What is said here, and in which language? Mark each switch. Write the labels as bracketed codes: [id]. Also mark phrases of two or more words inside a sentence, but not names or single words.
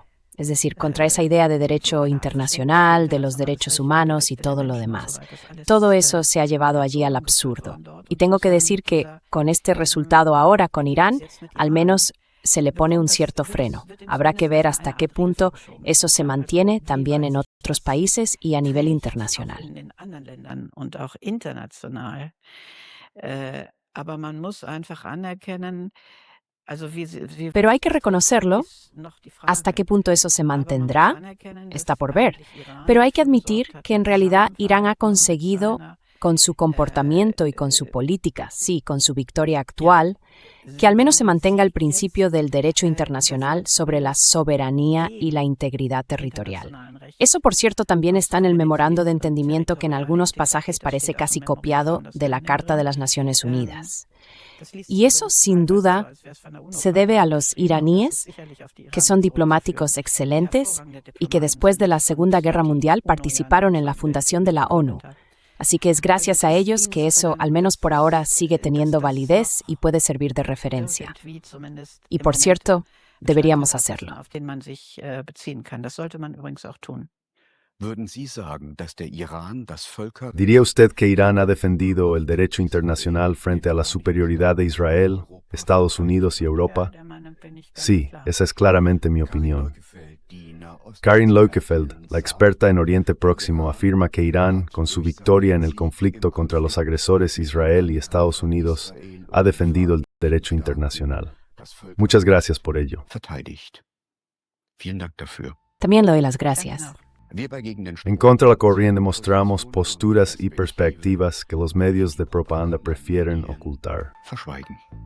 [es] Es decir, contra esa idea de derecho internacional, de los derechos humanos y todo lo demás. Todo eso se ha llevado allí al absurdo. Y tengo que decir que con este resultado ahora con Irán, al menos se le pone un cierto freno. Habrá que ver hasta qué punto eso se mantiene también en otros países y a nivel internacional. [de] In den anderen Ländern und auch international. Aber man muss einfach anerkennen, also wie [es] Pero hay que reconocerlo, [de] ist noch die Frage. [es] hasta qué punto eso se [de] Aber man muss [es] mantendrá, [de] anerkennen, [es] está [de] dass [es] por ver. [de] eigentlich Iran [es] Pero hay que admitir [de] versucht hat, [es] que en [de] den [es] realidad Irán ha [de] Iran [es] conseguido, [de] seiner, [es] con su comportamiento y con su política, sí, con su victoria actual, que al menos se mantenga el principio del derecho internacional sobre la soberanía y la integridad territorial. [de] internationalen Recht. [es] Eso, por cierto, también está en el memorando de entendimiento que en algunos pasajes parece casi copiado de la Carta de las Naciones Unidas. [de] Das liest [es] Y [de] sich [es] eso, [de] übrigens [es] sin [de] teilweise so, [es] duda, [de] als wär's von der [es] se debe a los [de] UNO [es] iraníes, [de] sicherlich auf die [es] que son [de] Iraner [es] diplomáticos [de] zurückführen. [es] excelentes [de] Hervorragende [es] y que después de la Segunda Guerra Mundial participaron en la fundación de la ONU. Así que es gracias a ellos que eso, al menos por ahora, sigue teniendo validez y puede servir de referencia. [de] Irgendwie zumindest [es] Y [de] im [es] por [de] Moment [es] cierto, deberíamos [de] Standpunkt [es] hacerlo. [de] auf den man sich beziehen kann. Das sollte man übrigens auch tun. Würden Sie sagen, dass der Iran das Völker... [es] ¿Diría usted que Irán ha defendido el derecho internacional frente a la superioridad de Israel, Estados Unidos y Europa? [de] Der Meinung bin ich ganz [es] Sí, [de] klar. [es] esa es claramente mi opinión. [de] Leukefeld, die Nahost- [es] Karin Leukefeld, la experta en Oriente Próximo, afirma que Irán, con su victoria en el conflicto contra los agresores Israel y Estados Unidos, ha defendido el derecho internacional. [de] das Völker [es] Muchas gracias por ello. [de] verteidigt. Vielen Dank dafür. [es] También le doy las gracias. [de] Wir bei Gegen den [es] En Contra la Corriente mostramos posturas y perspectivas que los medios de propaganda prefieren ocultar. [de] verschweigen.